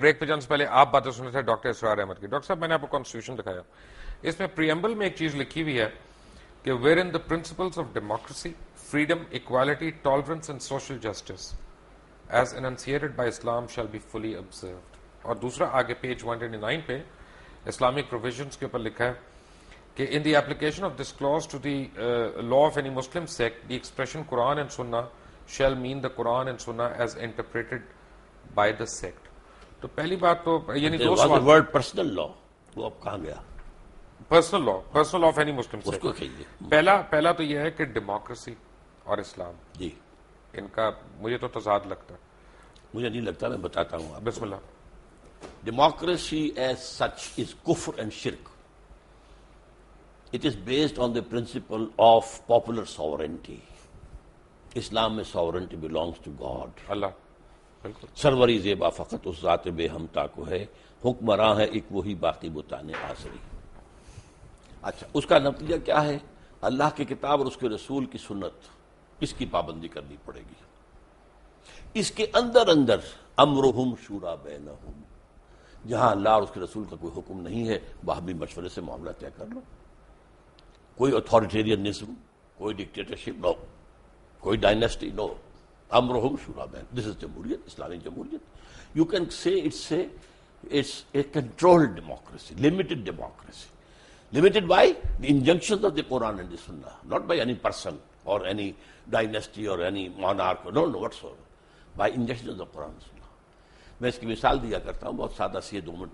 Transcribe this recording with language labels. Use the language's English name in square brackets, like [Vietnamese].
[Urdu] Break پہ جانے سے پہلے آپ باتیں سن رہے تھے ڈاکٹر اسرار احمد کی. ڈاکٹر صاحب میں نے آپ کو کانسٹیٹیوشن دکھایا, اس میں پریمبل میں ایک چیز لکھی ہوئی ہے کہ [English] Were in the principles of democracy, freedom, equality, tolerance and social justice as enunciated by Islam shall be fully observed. [Urdu] اور دوسرا آگے پیج 129 پہ اسلامک پروویژنس کے اوپر لکھا ہے کہ [English] in the application of this clause to the law of any Muslim sect, the expression Quran and Sunnah shall mean the Quran and Sunnah as interpreted by the sect. [Urdu] تو پہلی بات تو یعنی دو سوال. ورڈ پرسنل لا وہ اب کہاں گیا؟ Personal law of any Muslim اس کو کہیے. پہلا تو یہ ہے کہ ڈیموکریسی اور اسلام, جی ان کا مجھے تو تضاد لگتا ہے. مجھے نہیں لگتا, میں بتاتا ہوں آپ. بسم اللہ. [English] Democracy as such is kufr and shirk. It is based on the principle of popular sovereignty. [Urdu] اسلام میں [English] sovereignty belongs to God. [Urdu] اللہ بالکل. سروری زیبا فقط اس ذات بے ہمتا کو ہے, حکمراں ہے ایک وہی باقی بتانے آسری. اچھا, اس کا نتیجہ کیا ہے؟ اللہ کی کتاب اور اس کے رسول کی سنت, اس کی پابندی کرنی پڑے گی. اس کے اندر امرہم شورا بینہم, جہاں اللہ اور اس کے رسول کا کوئی حکم نہیں ہے وہاں بھی مشورے سے معاملہ طے کر لو. کوئی اتھارٹیرینزم, کوئی ڈکٹیٹرشپ نو, کوئی ڈائنیسٹی نو. امرہم شورا بین, [English] this is [Urdu] جمہوریت, اسلامی جمہوریت. [English] You can say it's a controlled democracy, limited democracy. Limited by the injunctions of the Quran and the Sunnah, not by any person or any dynasty or any monarch, no whatsoever, by injunctions of the Quran and Sunnah. [Urdu] میں اس کی مثال دیا کرتا ہوں, بہت سادہ سی ہے, 2 minute میں ذرا لے لیجئے کہ اگر آپ کے پاس ایک گھوڑا ہے